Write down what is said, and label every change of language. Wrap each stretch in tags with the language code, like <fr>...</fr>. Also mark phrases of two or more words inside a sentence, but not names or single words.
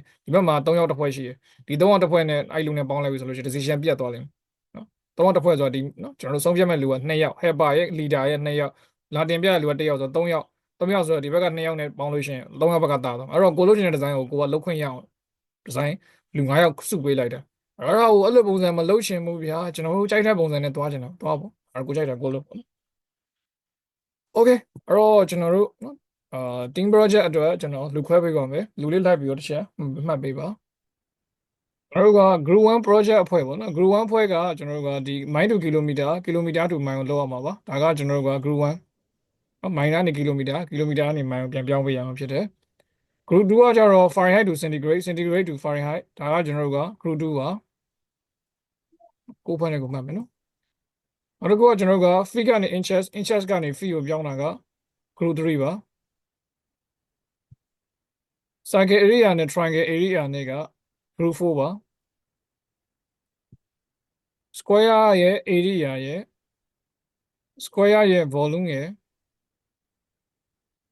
<my>ဒီဘက်မှာ3ယောက်တစ်ဖွဲ့ရှိတယ်ဒီ3ယောက်တစ်ဖွဲ့နဲ့အဲ့လူနဲ့ပေါင်းလိုက်ပြီဆိုလို့ရှိရင် decision ပြတ်သွားလိမ့်မယ်နော်3ယောက်တစ်ဖွဲ့ဆိုတော့ဒီနော်ကျွန်တော်တို့ဆုံးဖြတ်မဲ့လူက2ယောက် helper ရဲ့ leader ရဲ့2ယောက်လာတင်ပြတဲ့လူက1ယောက်ဆိုတော့3ယောက်ဆိုတော့ဒီဘက်က2ယောက်နဲ့ပေါင်းလို့ရှိရင်3ယောက်ဘက်ကတာတော့အဲ့တော့ကိုလို့ချင်တဲ့ design ကိုကိုကလုတ်ခွင့်ရအောင် design လူ9ယောက်စုပေးလိုက်တာအဲ့ဒါကိုအဲ့လိုပုံစံမလုပ်ရှင်ဘူးဗျာကျွန်တော်တို့ကြိုက်တဲ့ပုံစံနဲ့တွားချင်တာတွားပေါ့အဲ့ကိုကြိုက်တာကိုလုပ်ပေါ့ Okay အဲ့တော့ကျွန်တော်တို့နော်</my> <en>team project</en> <my>အတွက်ကျွန်တော်လူခွဲပေးပါမယ်လူလေးလိုက်ပြီးတော့တစ်ချက်မှတ်ပေးပါကျွန်တော်တို့က</my> <en>group 1 project</en> <my>အဖွဲ့ပေါ့နော်</my> <en>group 1</en> <my>အဖွဲ့ကကျွန်တော်တို့ကဒီ</my> <en>mile to kilometer to mile</en> <my>ကိုလောက်ရမှာပါဒါကကျွန်တော်တို့က</my> <en>group 1</en> <my>နော် mile ကနေ kilometer ကနေ mile ကိုပြန်ပြောင်းပေးရမှာဖြစ်တယ်</my> <en>group 2</en> <my>ကကျတော့</my> <en>Fahrenheit to centigrade to Fahrenheit</en> <my>ဒါကကျွန်တော်တို့က</my> <en>group 2</en> <my>ပါကိုယ်ဖက်နဲ့ကိုမှတ်မယ်နော်နောက်တစ်ခုကကျွန်တော်တို့က feet ကနေ inches ကနေ feet ကိုပြောင်းတာက</my> <en>group 3</en> <my>ပါ</my> <en>circle area</en> <my>နဲ့</my> <en>triangle area</en> <my>နဲ့က</my> <en>group 4</en> <my>ပါ square ရဲ့ area ရဲ့ square ရဲ့ volume ရဲ့</my>